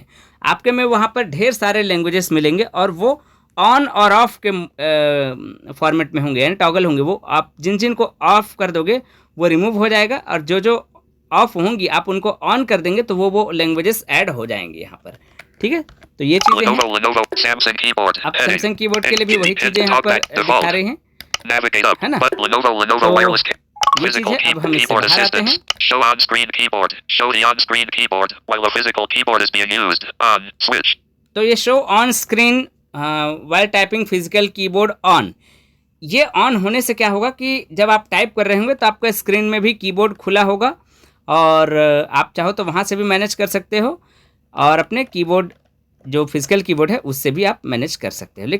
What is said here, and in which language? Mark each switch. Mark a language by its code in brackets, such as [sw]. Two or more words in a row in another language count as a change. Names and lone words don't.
[hi] आपके में वहाँ पर ढेर सारे लैंग्वेजेस मिलेंगे और वो ऑन और ऑफ के फॉर्मेट में होंगे, यानी टॉगल होंगे। वो आप जिन को ऑफ कर दोगे वो रिमूव हो जाएगा, और जो ऑफ होंगी आप उनको ऑन कर देंगे तो वो लैंग्वेजेस ऐड हो जाएंगे यहाँ पर, ठीक है। तो ये चीज़ें हैं। [en] Lenovo. Samsung keyboard. [hi] आप सैमसंग कीबोर्ड के लिए भी वही चीज़ें यहाँ पर दिखा रहे हैं। [en] Navigate up. [hi] है ना? [en] But Lenovo [hi] तो [en] wireless. [hi] ये चीज़ है। अब हम इससे [en] Keyboard [hi] बाहर आते हैं। [en] assistance. Show on-screen keyboard. Show the on-screen keyboard while the physical keyboard is being used. On switch. [hi] तो ये [en] show on screen while typing physical keyboard on, [hi] ये ऑन होने से क्या होगा कि जब आप टाइप कर रहे होंगे तो आपका स्क्रीन में भी कीबोर्ड खुला होगा और आप चाहो तो वहाँ से भी मैनेज कर सकते हो और अपने कीबोर्ड जो [en] physical keyboard [hi] है उससे भी आप मैनेज कर सकते हो।